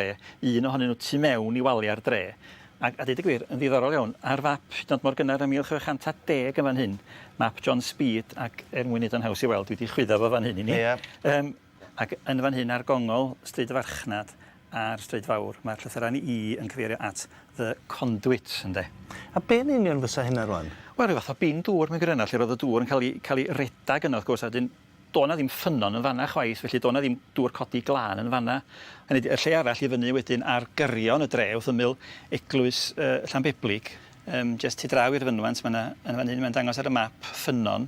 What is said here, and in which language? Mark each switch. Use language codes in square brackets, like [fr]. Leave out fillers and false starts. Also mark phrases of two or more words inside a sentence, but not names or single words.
[cy] Un ohonyn nhw tu mewn I walia'r dre. A dweud y gwir, yn ddiddorol iawn, ar fap Hyd mor gynnar ym 1610 yn fan hyn, map John Speed, ac mwyn neud yn haws I weld, dwi wedi chwyddo fo fan hyn I ni. Ac yn fan hyn ar gongol, stryd y farchnad, a'r stryd fawr, mae'r llythyran I yn cyfeirio at [en] the conduit, [cy] ynde. A be'n union fysa hynna rwan? Wel, rhyw fath o bin dŵr mewn gwirionedd, lle roedd y dŵr yn cael ei redag yno, wrth gwrs, a dyn do' na ddim ffynnon yn fanna chwaith, felly do' na ddim dŵr codi glân yn fanna. Y lle arall i fyny wedyn ar gyrion y dre wrth ymyl eglwys Llanbeblig, jyst tu draw i'r fynwant, mae'n dangos ar y map ffynnon.